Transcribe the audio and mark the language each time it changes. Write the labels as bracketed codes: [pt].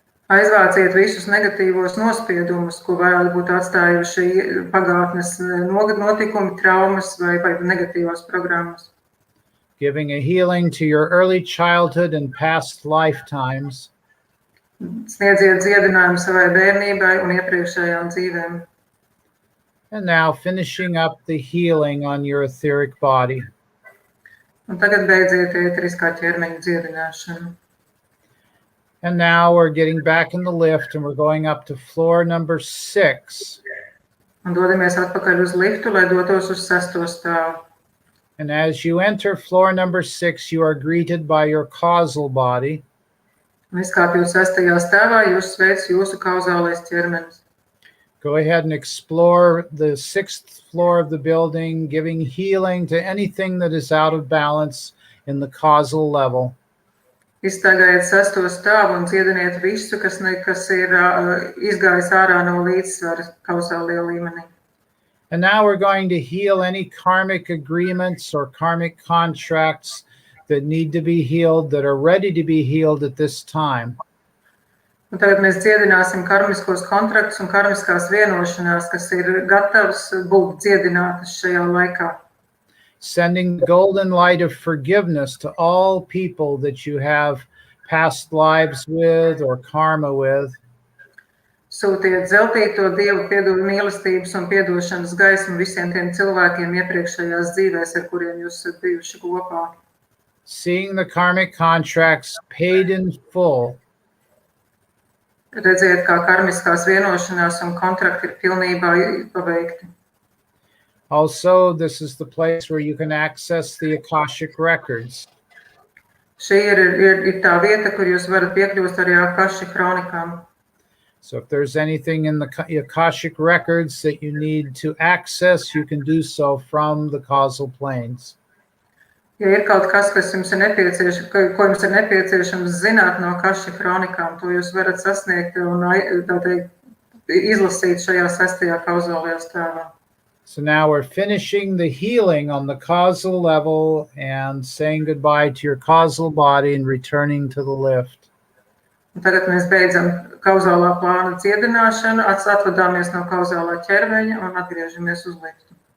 [lv] Aizvāciet visus negatīvos nospiedumus, ko varētu būt atstājuši pagātnes notikumi, traumas vai negatīvās programmas. [en] Giving a healing to your early childhood and past lifetimes. [lv] Sniedziet dziedinājumu savai bērnībai un iepriekšējām dzīvēm. [en] And now finishing up the healing on your etheric body. [lv] Un tagad beidziet ēteriskā ķermeņa dziedināšanu. [en] And now we're getting back in the lift and we're going up to floor number 6. [lv] Un dodamies atpakaļ uz liftu, lai dotos uz 6. stāvu. [en] And as you enter floor number 6, you are greeted by your causal body. [lv] Un izkāpjot 6. stāvā, jūs sveic jūsu kauzālais ķermenis. [en] Go ahead and explore the 6th floor of the building, giving healing to anything that is out of balance in the causal level. [lv] Iztaigājiet 6. stāvu un dziediniet visu, kas ir izgājis ārā no līdzsvara kauzālajā līmenī. [en] And now we're going to heal any karmic agreements or karmic contracts that need to be healed, that are ready to be healed at this time. [lv] Un tagad mēs dziedināsim karmiskos kontraktus un karmiskās vienošanās, kas ir gatavs būt dziedinātas šajā laikā. [en] Sending the golden light of forgiveness to all people that you have past lives with or karma with. [lv] Sūtiet zeltīto Dievu mīlestības un piedošanas gaismu visiem tiem cilvēkiem iepriekšējās dzīvēs, ar kuriem jūs esat bijuši kopā. [en] Seeing the karmic contracts paid in full. [lv] Redziet, kā karmiskās vienošanās un kontrakti ir pilnībā paveikti. [en] Also, this is the place where you can access the Akashic records. [lv] Šī ir tā vieta, kur jūs varat piekļūt arī Akashic kronikām. [en] So if there's anything in the Akashic records that you need to access, you can do so from the causal planes. [lv] Ja ir kaut kas, kas jums ir nepieciešams, ko jums ir nepieciešams zināt no Akashic kronikām, to jūs varat sasniegt un izlasīt šajā 6. kauzālajā stāvā. [en] So now we're finishing the healing on the causal level and saying goodbye to your causal body and returning to the lift. [lv] Un tagad mēs beidzam kauzālā plāna dziedināšanu, atvadāmies no kauzālā ķermeņa un atgriežamies uz liftu.